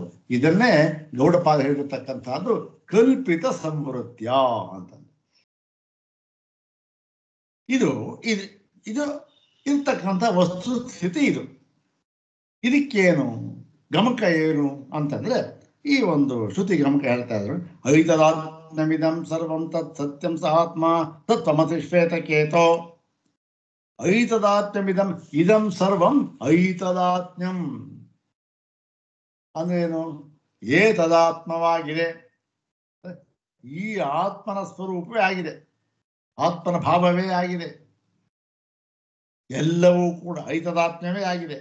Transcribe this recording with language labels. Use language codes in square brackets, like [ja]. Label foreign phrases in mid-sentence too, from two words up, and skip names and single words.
[kn] ಇದನ್ನೇ ಗೌಡಪಾದ ಹೇಳಿರ್ತಕ್ಕಂಥದ್ದು ಕಲ್ಪಿತ ಸಂವೃತ್ಯ ಅಂತ. ಇದು ಇರ್ತಕ್ಕಂಥ ವಸ್ತು ಸ್ಥಿತಿ. ಇದಕ್ಕೇನು ಗಮಕ ಏನು ಅಂತಂದ್ರೆ, ಈ ಒಂದು ಶ್ರುತಿ ಗಮಕ ಹೇಳ್ತಾ ಇದ್ರು, [sa] ಐತದಾತ್ಮ್ಯಮಿದಂ ಸರ್ವಂ ತತ್ ಸತ್ಯಂ ಸ ಆತ್ಮ ತತ್ವಮಸಿ ಶ್ವೇತಕೇತೋ. ಐತದಾತ್ಮ್ಯಮಿದಂ ಇದಂ ಸರ್ವಂ ಐತದಾತ್ಮ್ಯಂ [kn] ಅಂದ್ರೇನು, ಏತದಾತ್ಮವಾಗಿದೆ, ಈ ಆತ್ಮನ ಸ್ವರೂಪವೇ ಆಗಿದೆ, ಆತ್ಮನ ಭಾವವೇ ಆಗಿದೆ, ಎಲ್ಲವೂ ಕೂಡ ಐತದಾತ್ಮ್ಯವೇ ಆಗಿದೆ.